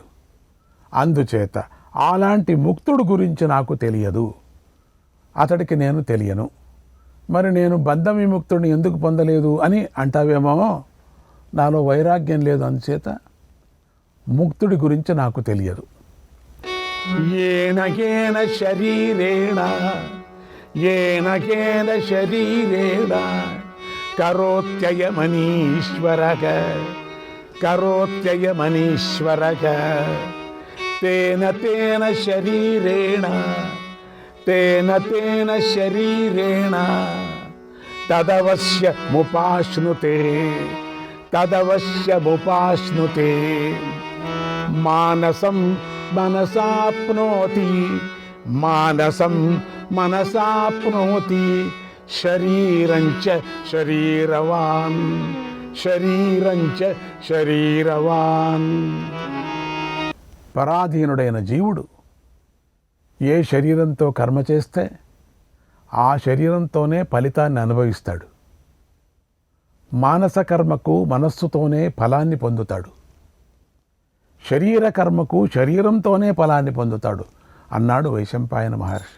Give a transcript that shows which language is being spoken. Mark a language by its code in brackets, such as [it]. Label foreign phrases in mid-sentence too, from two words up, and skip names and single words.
[te] అందుచేత అలాంటి ముక్తుడు గురించి నాకు తెలియదు, అతడికి నేను తెలియను. మరి నేను బంధ విముక్తుడిని ఎందుకు పొందలేదు అని అంటావేమో. నాలో వైరాగ్యం లేదు, అందుచేత ముక్తుడి గురించి నాకు తెలియదు. [sa] ఏన శరీరేణ येन केन शरीरेण करोत्ययमनीश्वरः करोत्ययमनीश्वरः तेन तेन शरीरेण तदवश्यमुपाश्नुते मानसं मनसाप्नोति शरीरञ्च [te] शरीरवान् పరాధీనుడైన జీవుడు ఏ శరీరంతో కర్మ చేస్తే ఆ శరీరంతోనే ఫలితాన్ని అనుభవిస్తాడు. మానస కర్మకు మనస్సుతోనే ఫలాన్ని పొందుతాడు. శరీర కర్మకు శరీరంతోనే ఫలాన్ని పొందుతాడు అన్నాడు వైశంపాయన మహర్షి.